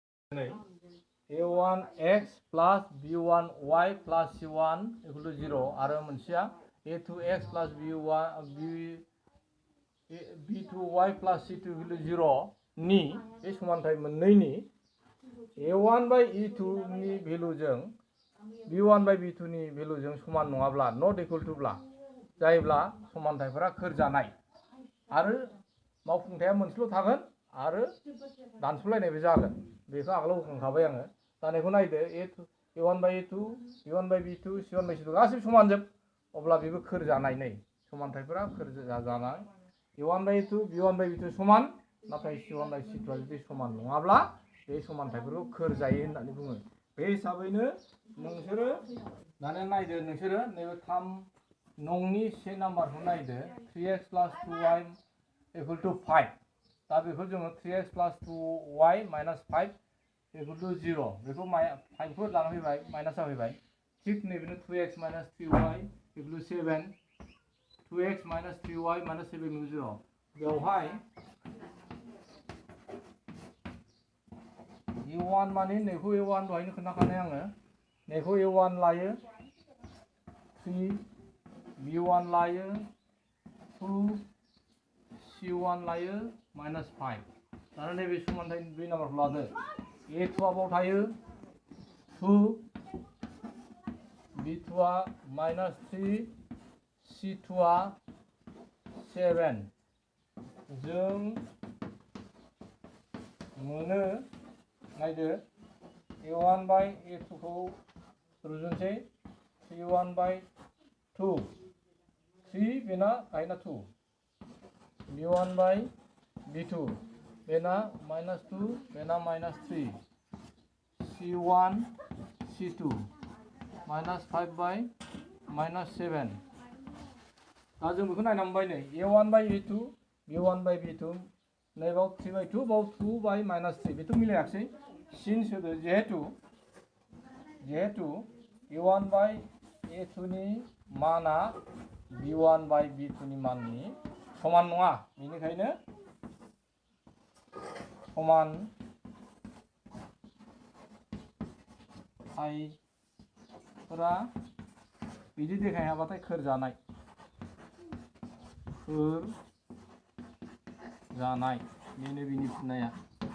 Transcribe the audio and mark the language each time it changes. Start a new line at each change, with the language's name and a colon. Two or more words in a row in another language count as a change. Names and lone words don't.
English: a1x plus b1y plus c1 equal to 0
Bodo: आरो मोनसेया
English: a2x plus b2y plus c2 equal to 0
Bodo: नि बे समानथाय मोननैनि
English: a1 by e2
Bodo: नि भेलुजों
English: b1 by b2
Bodo: नि भेलुजों समान नङाब्ला
English: not equal
Bodo: to ब्ला जायोब्ला समानथायफोरा खोरजानाय आरो मावफुंथाया मोनसेल' थागोन आरो दानस'लायनायबो जागोन बेखौ आगोलाव बुंखांखाबाय आङो दानिखौ नायदो
English: a1 by a2 b1 by b2 c1 by c2
Bodo: गासिबो समानजोब अब्ला बेबो खोरजानाय नै समानथायफोरा खोरजानाय
English: a1 by a2 b1 by b2
Bodo: समान नाथाय
English: c1 by c2
Bodo: आ जुदि समान नङाब्ला बे समानथायफोरखौ खोरजायो होननानै बुङो बे हिसाबैनो नोंसोरो दाना नायदो नोंसोरो नैबे 3 नंनि से नाम्बारखौ नायदो
English: 3x plus 2y equal to 5
Bodo: दा बेखौ जोङो
English: 3x plus 2y minus 5 equal to 0
Bodo: बेखौ 5 फोर लाना फैबाय माइनास जाफैबाय थिग नैबेनो
English: 2x minus 3y equal to 7 2x minus 3y minus 7 equal to 0
Bodo: बेवहाय a1 माने नैखौ a1 दहायनो खोन्थाखानाय आङो नैखौ a1 लायो 3 b1 लायो 2 c1 लायो minus 5 दाना नैबे समानथाय 2 नाम्बारखौ लादो a2 आ बाव थायो 2 b2 आ minus 3 c2 आ 7 जों मोनो नायदो
English: a1 by a2
Bodo: खौ रुजुनसै
English: 3 by 2
Bodo: 3 बेना गायना 2
English: b1 by b2
Bodo: बेना minus 2 बेना minus 3 c1 c2
English: minus 5 by minus 7
Bodo: दा जों बेखौ नायना मोनबाय नै
English: a1 by a2 b1 by b2
Bodo: नैबाव
English: 3 by 2
Bodo: बाव
English: 2 by minus 3
Bodo: बेथ' मिलायाखसै सिन सोदो जिहेतु
English: a1 by a2
Bodo: नि माना
English: b1 by b2
Bodo: नि माननि समान नङा बेनिखायनो समान थाइफोरा बिदि देखायहाबाथाय खोरजानाय बेनो बिनि फिननाया